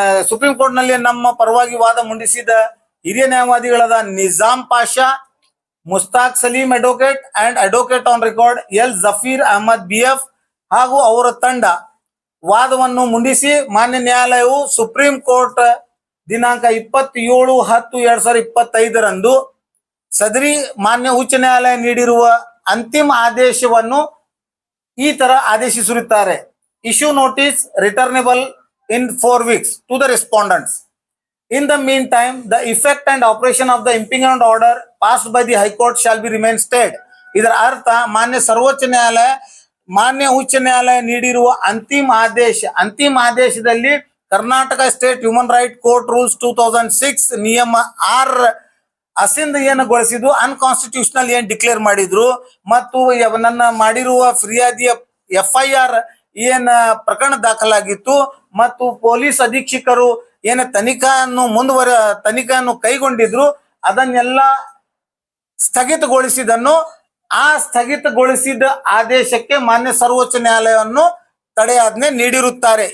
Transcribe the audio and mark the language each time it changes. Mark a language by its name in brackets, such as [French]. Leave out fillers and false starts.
[Kannada] Supreme court ನಲ್ಲಿ ನಮ್ಮ ಪರವಾಗಿ ವಾದ ಮಂಡಿಸಿದ ಹಿರಿಯ ನ್ಯಾಯವಾದಿಗಳಾದ Nizam Pasha, Mushtaq Salim advocate and advocate on record L ಜಫೀರ್ Ahmed ಬಿಎಫ್ ಹಾಗೂ ಅವರ ತಂಡ ವಾದವನ್ನು ಮುಂಡಿಸಿ ಮಾನ್ಯ ನ್ಯಾಯಾಲಯವು ಸುಪ್ರೀಂ ಕೋರ್ಟ್ ದಿನಾಂಕ 27/10/2025 ಸದರಿ ಮಾನ್ಯ ಉಚ್ಚ ನ್ಯಾಯಾಲಯ ನೀಡಿರುವ ಅಂತಿಮ ಆದೇಶವನ್ನು ಈ ತರ ಆದೇಶಿಸಿರುತ್ತಾರೆ. [English] Issue notice returnable in 4 weeks to the respondents. In the meantime, the effect and operation of the impeachment order passed by the High Court shall be remain stayed. [Kannada] ಇದರ ಅರ್ಥ ಮಾನ್ಯ ಸರ್ವೋಚ್ಚ ನ್ಯಾಯಾಲಯ ಮಾನ್ಯ ಉಚ್ಚ ನ್ಯಾಯಾಲಯ ನೀಡಿರುವ ಅಂತಿಮ ಆದೇಶದಲ್ಲಿ Karnataka state human right court rules 2006 ನಿಯಮ 6 ಅಸಿಂದ ಏನು ಗೊಳಿಸಿದ್ದು ಅನ್ಕಾನ್ಸ್ಟಿಟ್ಯೂಷನಲ್ ಏನ್ ಡಿಕ್ಲೇರ್ ಮಾಡಿದ್ರು ಮತ್ತು ನನ್ನ ಮಾಡಿರುವ ಫಿರ್ಯಾದಿಯ FIR ಏನ್ ಪ್ರಕರಣ ದಾಖಲಾಗಿತ್ತು ಮತ್ತು ಪೊಲೀಸ್ ಅಧೀಕ್ಷಕರು ಏನ ತನಿಖೆಯನ್ನು ಕೈಗೊಂಡಿದ್ರು ಅದನ್ನೆಲ್ಲ ಸ್ಥಗಿತಗೊಳಿಸಿದನ್ನು ಆ ಸ್ಥಗಿತಗೊಳಿಸಿದ ಆದೇಶಕ್ಕೆ ಮಾನ್ಯ ಸರ್ವೋಚ್ಚ ನ್ಯಾಯಾಲಯವನ್ನು ತಡೆಯಾಜ್ಞೆ ನೀಡಿರುತ್ತಾರೆ.